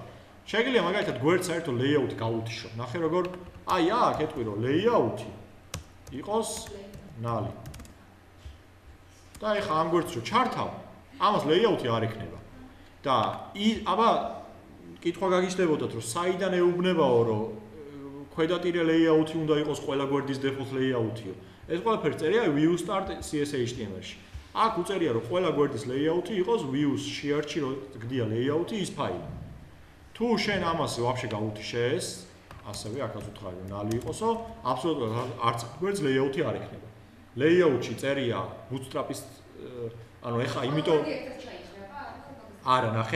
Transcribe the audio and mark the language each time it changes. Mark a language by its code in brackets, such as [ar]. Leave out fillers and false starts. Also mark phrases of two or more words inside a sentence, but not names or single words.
[ka] Შეგიძლია მაგალითად გვერდს საერთო layout-ი გაუთიშო. ნახე როგორ აი აქ ეტყვი რომ layout-ი იყოს ნალი. და ეხა ამ გვერდს რო ჩართავ, ამას layout-ი არ ექნება. და აბა კითხვა გაგიჩნდებოდათ რომ საიდან ეუბნებაო რომ ქვედატირე layout-ი უნდა იყოს ყველა გვერდის [en] default layout- [ka] იო. ეს ყველაფერი წერია view start CSHTML-ში. აქ უწერია რომ ყველა გვერდის layout-ი იყოს views share-ში რო გდია layout-ი ის ფაილი. თუ შენ ამას ვაფშე გაუთიშე ეს, ასევე აქაც უთხრა რომ ნალი იყოსო, აბსოლუტურად არც გვერდს layout-ი არ ექნება. layout-ში წერია bootstrap-ის ანუ ეხა იმიტომ არა ნახე.